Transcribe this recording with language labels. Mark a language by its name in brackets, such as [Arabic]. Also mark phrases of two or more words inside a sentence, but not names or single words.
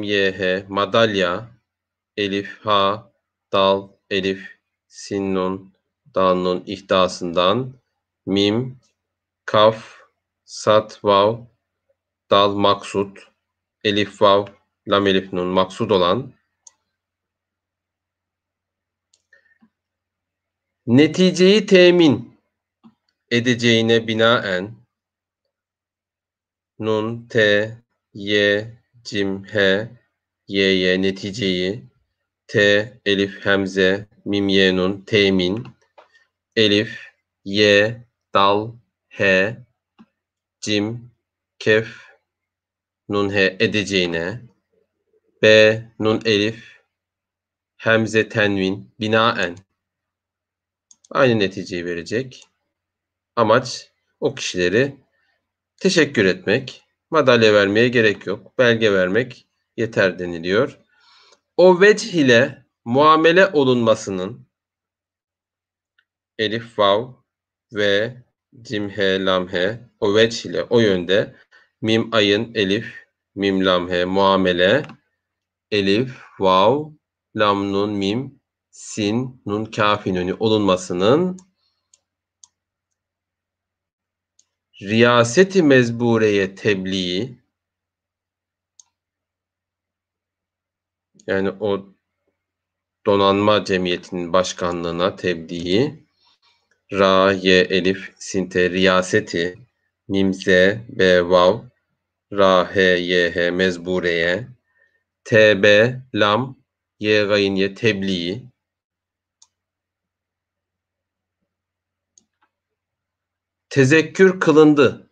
[Turkish] ye, he, madalya, elif, ha, dal, elif, sin, nun, dal, nun ihdasından mim, kaf, sat, vav, dal, maksut, elif, vav, lam, elif, nun maksud olan neticeyi temin edeceğine binaen nun, te, ye, cim, he, ye, neticeyi, te, elif, hemze, mim, ye, nun, temin, elif, ye, dal, he, cim, kef, nun, he edeceğine, b, nun, elif, hemze, tenvin, binaen aynı neticeyi verecek. Amaç o kişileri teşekkür etmek. Madalya vermeye gerek yok. Belge vermek yeter deniliyor. O vecih ile muamele olunmasının elif, vav ve cim, he, lam, he o vecih ile o yönde mim, ayın, elif, mim, lam, he muamele elif, vav, lam, nun, mim, sin, nun, kafin önü olunmasının riyaseti mezbureye tebliği yani o donanma cemiyetinin başkanlığına tebliği ra, ye, elif, sinte, riyaseti mimze, be, vav, ra, he, ye, he, mezbureye t, b, lam, ye, gayın, ye, tebliği tezekkür kılındı.